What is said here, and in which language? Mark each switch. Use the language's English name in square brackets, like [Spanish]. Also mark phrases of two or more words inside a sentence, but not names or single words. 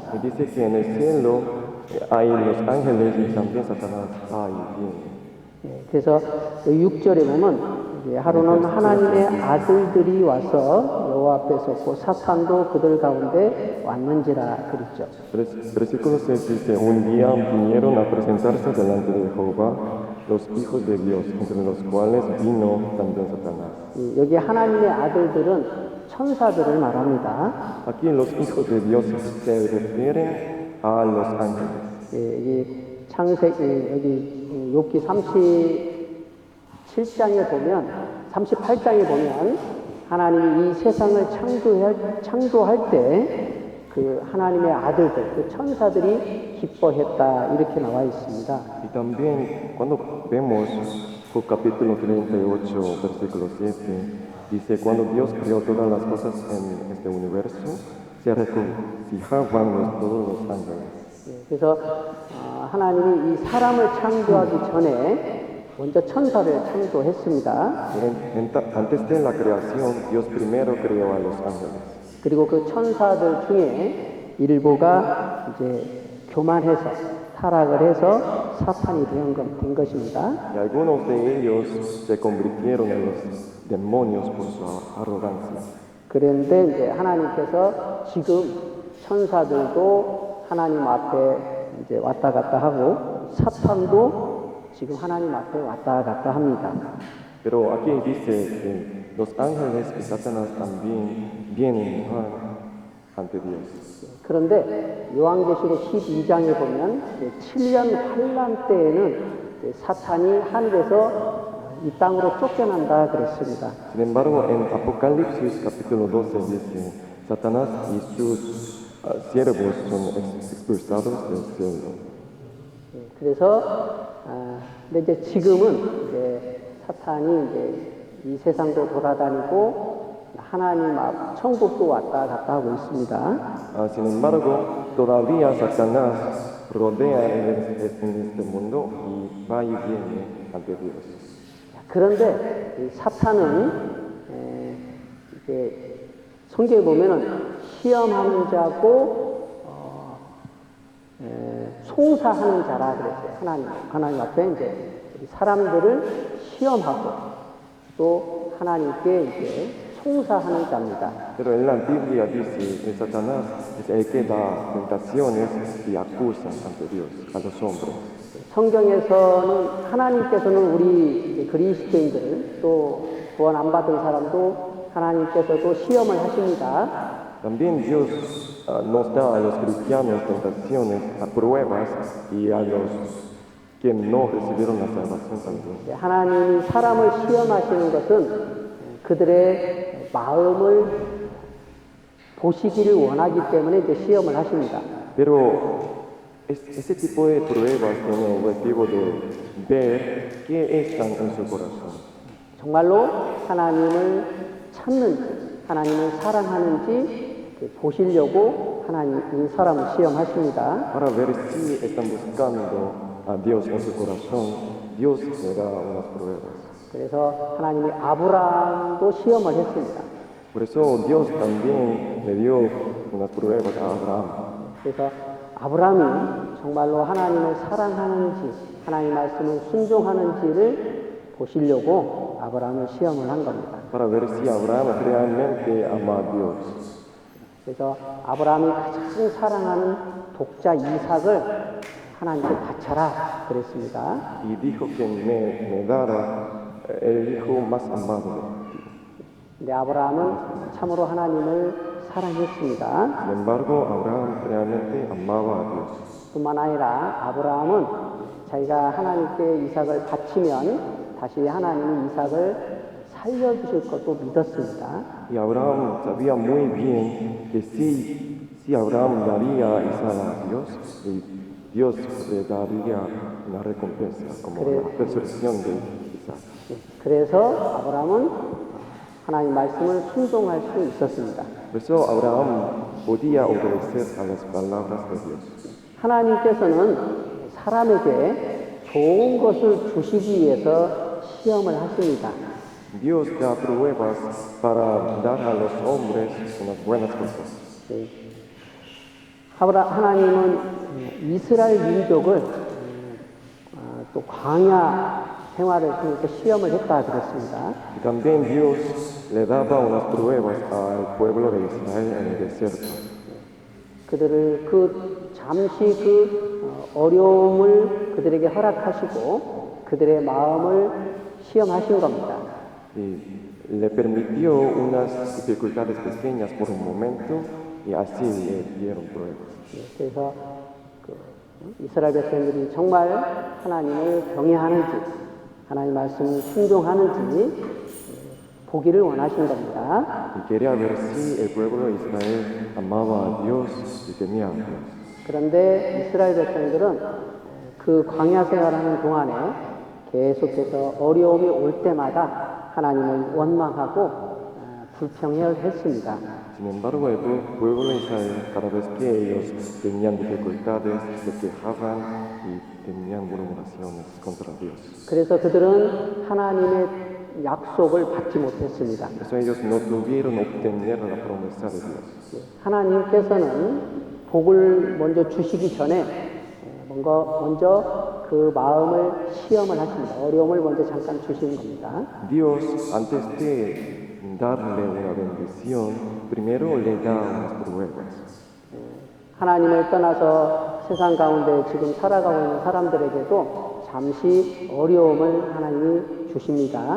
[Spanish] Y dice que en el cielo hay los ángeles y también Satanás hay bien. [Korean] 예, 그래서 6절에 보면 이제 하루는 하나님의 아들들이 와서 여호와 앞에 섰고 사탄도 그들 가운데 왔는지라 그랬죠. [Spanish] Versículo 6 dice, un día vinieron a presentarse delante de Jehová los hijos de Dios, entre los cuales vino también Satanás. [Korean] 여기 하나님의 아들들은 천사들을 말합니다. [Spanish] Aquí los hijos de Dios se refieren a los ángeles. [Korean] 예, 여기 여기 욥기 37장에 보면 38장에 보면 하나님이 이 세상을 창조할 때 그 하나님의 아들들, 그 천사들이 기뻐했다 이렇게 나와 있습니다. [Spanish] Y también cuando vemos Job capítulo 38, versículo 7, dice, cuando Dios creó todas las cosas en este universo, se regocijaban todos los ángeles. [Korean] 그래서 하나님이 이 사람을 창조하기 전에 먼저 천사를 창조했습니다. [Spanish] Antes de la creación, Dios primero creó a los ángeles. [Korean] 그리고 그 천사들 중에 일부가 이제 교만해서 타락을 해서 사탄이 된 것입니다. [Spanish] Y algunos de ellos se convirtieron en los demonios por su arrogancia. [Korean] 그런데 이제 하나님께서 지금 천사들도 하나님 앞에 이제 왔다 갔다 하고 사탄도 지금 하나님 앞에 왔다 갔다 합니다. [Spanish] Pero aquí dice que los ángeles y Satanás también vienen ante Dios. [Korean] 그런데 요한계시록 12장에 보면 7년 환란 때에는 사탄이 하늘에서 이 땅으로 쫓겨난다 그랬습니다. [Spanish] Sin embargo, en Apocalipsis capítulo 12 dice, Satanás y sus siervos son expulsados del cielo. [Korean] 그래서 근데 이제 지금은 이제 사탄이 이제 이 세상도 돌아다니고 하나님 앞 천국도 왔다 갔다 하고 있습니다. [Spanish] Sin embargo, todavía Satanás rodea en este mundo y va y viene ante Dios. [Korean] 그런데 이 사탄은 이제 성경에 보면은 시험하는 자고 송사하는 자라 그랬어요. 하나님 앞에 이제 사람들을 시험하고 또 하나님께 이제 송사하는 자입니다. [Spanish] Pero en la Biblia dice que Satanás es el que da tentaciones y acusa ante Dios a los hombres. [Korean] 성경에서는 하나님께서는 우리 그리스도인들 또 구원 안 받은 사람도 하나님께서도 시험을 하십니다. [Spanish] También Dios nos da a los cristianos tentaciones, a pruebas y a los que no recibieron la salvación también. [Korean] 하나님이 사람을 시험하시는 것은 그들의 마음을 보시기를 원하기 때문에 이제 시험을 하십니다. [Spanish] Pero ese tipo de pruebas tiene el objetivo de ver qué está en su corazón. [Korean] 정말로 하나님을 찾는지, 하나님을 사랑하는지 보시려고 하나님 이 사람을 시험하십니다. [Spanish] Para ver si están buscando a Dios en su corazón, Dios le da unas pruebas. [Korean] 그래서 하나님이 아브라함도 시험을 했습니다. [Spanish] Por eso Dios también le dio unas pruebas a Abraham. [Korean] 그래서 아브라함이 정말로 하나님을 사랑하는지, 하나님 말씀을 순종하는지를 보시려고 아브라함을 시험을 한 겁니다. [Spanish] Para ver si Abraham realmente ama a Dios. [Korean] 그래서 아브라함이 가장 사랑하는 독자 이삭을 하나님께 바쳐라 그랬습니다. [Spanish] Y dijo que me dará el hijo más amado de ti. [Korean] 근데 아브라함은 참으로 하나님을 사랑했습니다. [Spanish] Sin embargo, Abraham realmente amaba a Dios. [Korean] 뿐만 아니라 아브라함은 자기가 하나님께 이삭을 바치면 다시 하나님이 이삭을 살려주실 것도 믿었습니다. [Spanish] Y Abraham sabía muy bien que si Abraham daría a Isaac a Dios, y Dios le daría una recompensa como la resurrección de Isaac. [Korean] 그래서 아브라함은 하나님 말씀을 순종할 수 있었습니다. [Spanish] Por eso Abraham podía obedecer a las palabras de Dios. [Korean] 하나님께서는 사람에게 좋은 것을 주시기 위해서 시험을 하십니다. [Spanish] Dios da pruebas para dar a los hombres unas buenas cosas. [Korean] 하나님은 이스라엘 민족을 또 광야 생활을 통해서 시험을 했다 그랬습니다. [Spanish] Y también Dios le daba unas pruebas al pueblo de Israel en el desierto. [Korean] 그들을 잠시 어려움을 그들에게 허락하시고 그들의 마음을 시험하신 겁니다. [Spanish] Y le permitió unas dificultades pequeñas por un momento y así le dieron pruebas. [Korean] 그래서 이스라엘 백성들이 정말 하나님을 경외하는지 하나님 말씀을 순종하는지 보기를 원하신 겁니다. [Spanish] y quería ver si el pueblo de Israel amaba a Dios y temía a Dios. [Korean] 그런데 이스라엘 백성들은 그 광야 생활하는 동안에 계속해서 어려움이 올 때마다 하나님을 원망하고 불평했습니다. [Spanish] Sin embargo, el pueblo de Israel, cada vez que ellos tenían dificultades, se quejaban y tenían murmuraciones contra Dios. [Korean] 그래서 그들은 하나님의 약속을 받지 못했습니다. [Spanish] Por eso ellos no tuvieron obtener la promesa de Dios. [Korean] 하나님께서는 복을 먼저 주시기 전에 먼저 그 마음을 시험을 하십니다. 어려움을 먼저 잠깐 주시는 겁니다. [Spanish] Dios, antes de darle una bendición, primero le da unas pruebas. [Korean] 하나님을 떠나서 세상 가운데 지금 살아가고 있는 사람들에게도 잠시 어려움을 하나님이 주십니다.